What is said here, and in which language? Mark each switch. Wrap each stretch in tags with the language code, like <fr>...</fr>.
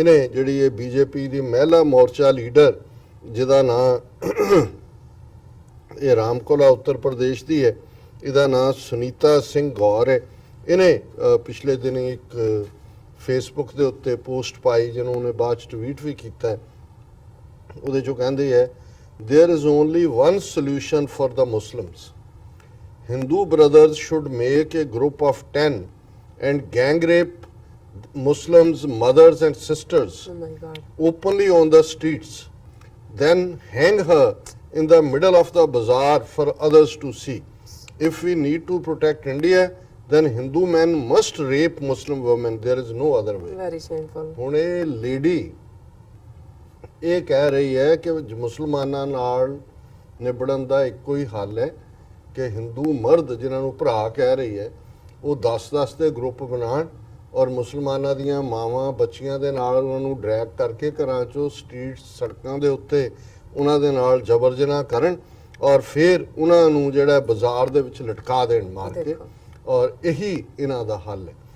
<pa>ਇਹਨੇ ਜਿਹੜੀ ਇਹ ਬੀਜੇਪੀ ਦੀ ਮਹਿਲਾ ਮੋਰਚਾ ਲੀਡਰ ਜਿਹਦਾ ਨਾਂ ਇਹ ਰਾਮਕੋਲਾ ਉੱਤਰ ਪ੍ਰਦੇਸ਼ ਦੀ ਹੈ, ਇਹਦਾ ਨਾਂ ਸੁਨੀਤਾ ਸਿੰਘ ਗੌਰ ਹੈ। ਇਹਨੇ ਪਿਛਲੇ ਦਿਨੀ ਇੱਕ ਫੇਸਬੁੱਕ ਦੇ ਉੱਤੇ ਪੋਸਟ ਪਾਈ ਜਿਹਨੂੰ ਉਹਨੇ ਬਾਅਦ ਚ ਟਵੀਟ ਵੀ ਕੀਤਾ। ਉਹਦੇ ਚੋਂ ਕਹਿੰਦੇ ਹੈ,</pa> <en>there is only one solution for the Muslims. Hindu brothers should make a group of 10 and gang rape Muslims mothers and sisters oh my god openly on the streets, then hang her in the middle of the bazaar for others to see. If we need to protect India, then Hindu men must rape Muslim women. There is no other way. very shameful</en> <pa>ਹੁਣ ਇਹ lady ਇਹ ਕਹਿ ਰਹੀ ਹੈ ਕਿ ਮੁਸਲਮਾਨਾਂ ਨਾਲ ਨਿਬੜਨ ਦਾ ਇੱਕੋ ਹੀ ਹੱਲ ਹੈ ਕਿ ਹਿੰਦੂ ਮਰਦ ਜਿਨ੍ਹਾਂ ਨੂੰ ਭਰਾ ਕਹਿ ਰਹੀ ਹੈ ਉਹ 10-10 ਦੇ ਗਰੁੱਪ ਬਣਾਉਣ ਔਰ ਮੁਸਲਮਾਨਾਂ ਦੀਆਂ ਮਾਵਾਂ ਬੱਚੀਆਂ ਦੇ ਨਾਲ ਉਹਨਾਂ ਨੂੰ ਡਰੈਗ ਕਰਕੇ ਘਰਾਂ ਚੋਂ ਸਟਰੀਟ ਸੜਕਾਂ ਦੇ ਉੱਤੇ ਉਹਨਾਂ ਦੇ ਨਾਲ ਜਬਰ ਜਨਾਹ ਕਰਨ ਔਰ ਫਿਰ ਉਹਨਾਂ ਨੂੰ ਜਿਹੜਾ ਬਾਜ਼ਾਰ ਦੇ ਵਿੱਚ ਲਟਕਾ ਦੇਣ ਮਾਰ ਕੇ, ਔਰ ਇਹੀ ਇਹਨਾਂ ਦਾ ਹੱਲ ਹੈ।</pa>